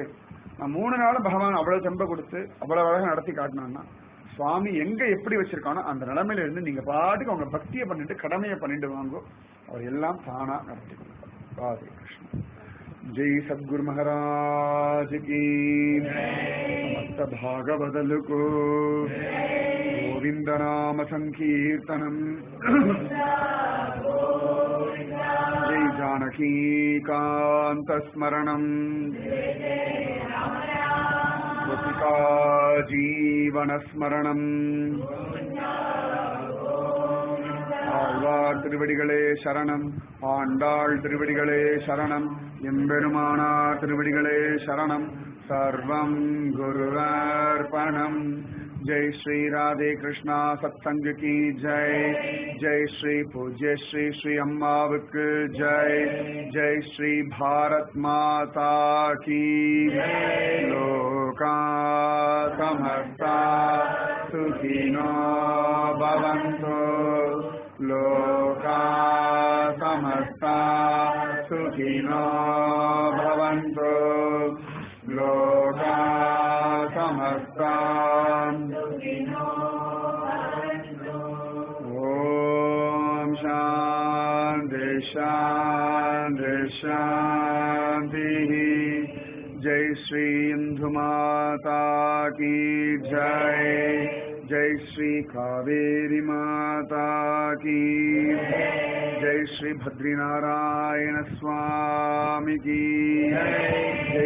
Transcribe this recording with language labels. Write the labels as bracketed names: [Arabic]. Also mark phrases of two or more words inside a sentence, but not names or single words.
[Tamil] நான் 3 நாளும் பகவான் அவ்வளவு செம்ப கொடுத்து அவ்வளவு அழகா நடத்தி காட்டினான்னா சுவாமி எங்க எப்படி வச்சிருக்கானோ அந்த நிலைமையில இருந்து நீங்க பாட்டுக்கு அவங்க பக்தியை பண்ணிட்டு கடமையை பண்ணிட்டு வாங்கோ, அவர் எல்லாம் தானா நடத்தி கொடுப்பார். [Hindi] ராதே கிருஷ்ணா. जय सद्गुरु महाराज की समस्त भागवदल को [Sanskrit] गोविंद नाम संकीर्तनम जय जानकी कांत स्मरणम गोपिका जीवन स्मरणम [Tamil] ஆழ்வார் திருவடிகளே சரணம், ஆண்டாள் திருவடிகளே சரணம், எம்பெருமானார் திருவடிகளே சரணம், [Sanskrit] सर्वं गुरुर्पणम्। [Hindi] जय श्री राधे कृष्णा सत्संग की जय। जय श्री पूज्य श्री श्री अम्मावक जय। जय श्री भारत माता की [Sanskrit] लोका समस्ता सुखिनो भवन्तु। लोका समस्ता सुखिनो भवन्तु। लोका समस्ता ओम शांति शांति शांति। [Hindi] जय श्री इंदु माता की जय। जय श्री कावेरी माता की जय। श्री भद्रीनारायण स्वामी की जय।